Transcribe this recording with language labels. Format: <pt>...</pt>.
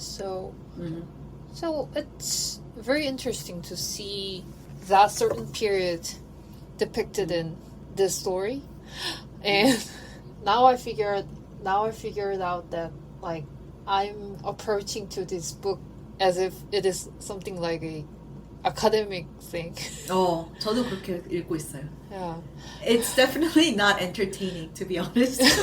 <en>So it's very interesting to see that certain period depicted in this story. And now I figured out that like I'm approaching to this book as if it is something like a academic thing.</en> <ko>저도 그렇게 읽고 있어요.</ko> <en>Yeah. It's definitely not entertaining, to be honest.</en>